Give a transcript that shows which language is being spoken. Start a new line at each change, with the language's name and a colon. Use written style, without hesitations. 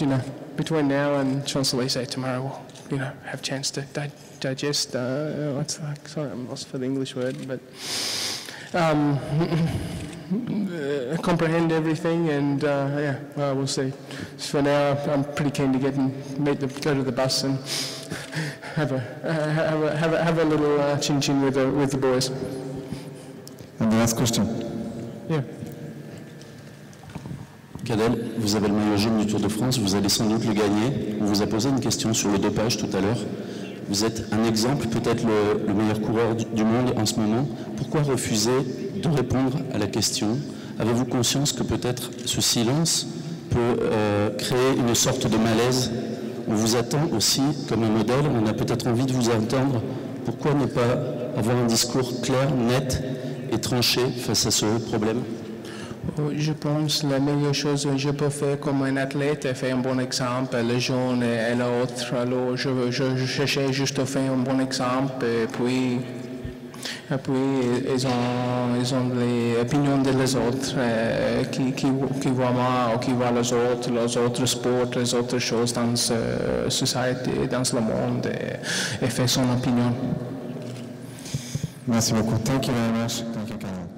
English: You know, between now and Champs-Élysées tomorrow, we'll, have a chance to digest, sorry, I'm lost for the English word, but comprehend everything, and we'll see. For now, I'm pretty keen to go to the bus and have a little chin-chin with the boys. And the last question. Yeah.
French: Cadel, vous avez le maillot jaune du Tour de France, vous allez sans doute le gagner. On vous a posé une question sur le dopage tout à l'heure. Vous êtes un exemple, peut-être le meilleur coureur du monde en ce moment. Pourquoi refuser de répondre à la question? Avez-vous conscience que peut-être ce silence peut créer une sorte de malaise? On vous attend aussi comme un modèle, on a peut-être envie de vous entendre. Pourquoi ne pas avoir un discours clair, net et tranché face à ce problème? Je pense que la meilleure chose que je peux faire comme un athlète est faire un bon exemple, le jaune et l'autre. Alors je cherchais juste à faire un bon exemple, et puis ils ont les opinions des autres qui voient moi ou qui voient les autres sports, les autres choses dans la société, dans le monde, et faire son opinion. Merci beaucoup.
English: Thank you very much. Thank you,